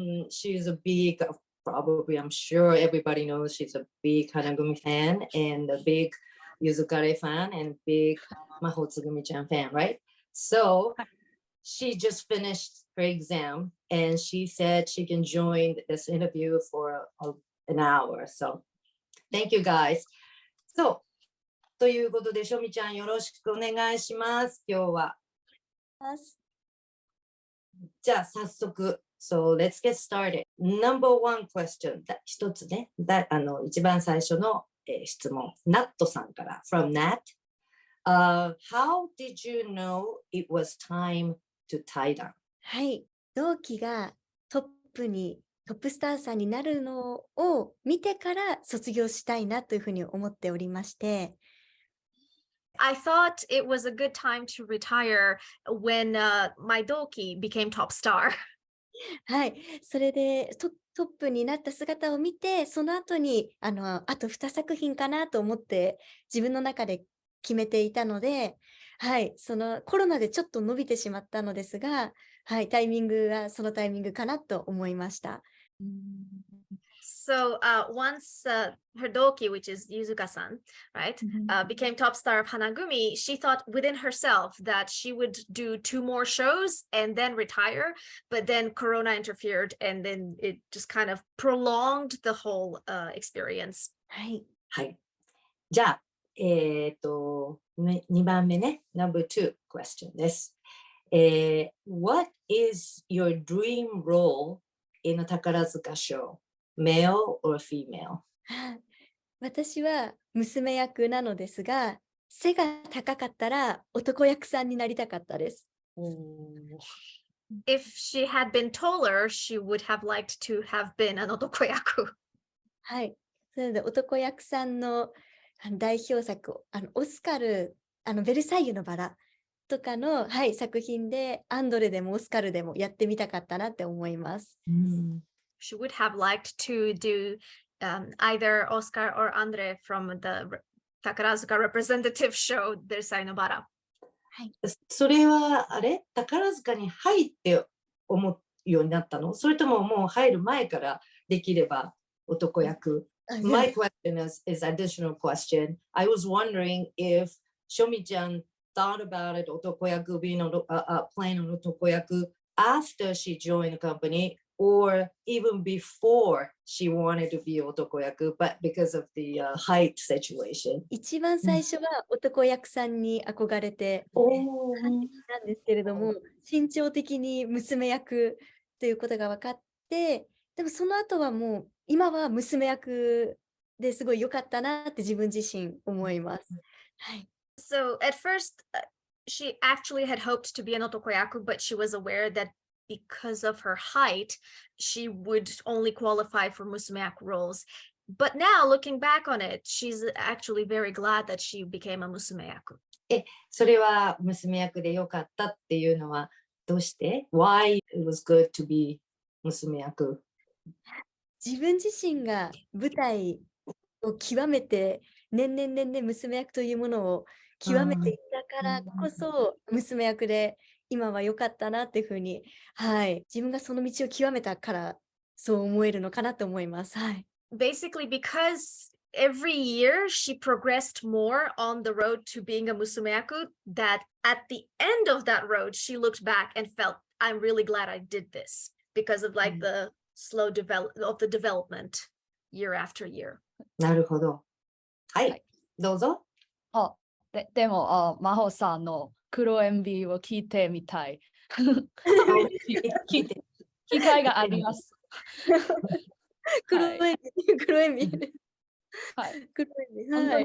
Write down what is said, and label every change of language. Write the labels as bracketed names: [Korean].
[English] She's a big, probably I'm sure everybody knows she's a big Hanagumi fan and a big Yuzuka Rei fan and big Mahou Tsugumi-chan fan, right? So she just finished her exam and she said she can join this interview for an hour. So thank you, guys. [Japanese] Soということで、しょみちゃんよろしくお願いします、今日は。じゃあ、早速。 [English] So, let's get started. Number one question. [Japanese] 一つね、一番最初の、質問。ナットさんから。 [English] From Nat.、how did you know it was time to tie down? [Japanese] はい。同期がトップスターさんになるのを見てから卒業したいなというふうに思っておりまして、 [English] I thought it was a good time to retire when my doki became top star. [Japanese] はい。それでトップになった姿を見て、その後にあと2作品かなと思って自分の中で決めていたので、はい。そのコロナでちょっと伸びてしまったのですが、はい。タイミングはそのタイミングかなと思いました。 [English] So once her doki, which is Yuzuka-san, right, became top star of Hanagumi, she thought within herself that she would do 2 more shows and then retire. But then Corona interfered and then it just kind of prolonged the whole experience. [Japanese] はい。はい。じゃあ、2番目ね、 [English] number 2 question [Japanese] です。 [English] What is your dream role in a Takarazuka show?Male or female? [Japanese] 私は娘役なのですが、背が高かったら男役さんになりたかったです。 [English] If she had been taller, she would have liked to have been an 男役。 [Japanese] はい。それで男役さんの代表作、オスカル、ベルサイユのバラとかの、はい、作品でアンドレでもオスカルでもやってみたかったなって思います。 [English] She would have liked to do either Oscar or Andre from the Takarazuka representative show, their Sainobara. [Japanese] それは、あれ宝塚に入って思うようになったの？それとももう入る前からできれば男役？ [English] My question is additional question. I was wondering if Shomi-chan thought about it, 男役 being playing an 男役 after she joined the company or even before she wanted to be 男役 but because of the height situation. [Japanese] 一番最初は男役さんに憧れてなんですけれども、身長的に娘役ということが分かって、でもその後はもう今は娘役ですごい良かったなって自分自身思います。はい。 [English] So at first, she actually had hoped to be an otokoyaku, but she was aware that because of her height, she would only qualify for musumeyaku roles. But now, looking back on it, she's actually very glad that she became a musumeyaku. [Japanese] それは娘役で良かったっていうのはどうして？ [English] Why it was good to be 娘役？ [Japanese] 自分自身が舞台を極めて年々娘役というものを極めていったからこそ娘役で今は良かったなっていうふうに、はい、自分がその道を極めたからそう思えるのかなと思います。はい。 [English] Basically, because every year she progressed more on the road to being a musumeyaku, that at the end of that road, she looked back and felt, I'm really glad I did this because of like the slow development year after year. [Japanese] なるほど。はい、どうぞ。でも真帆さんの黒エンビを聞いてみたい。機会があります。黒エビ、黒エビ。はい。黒エビ。本当はい。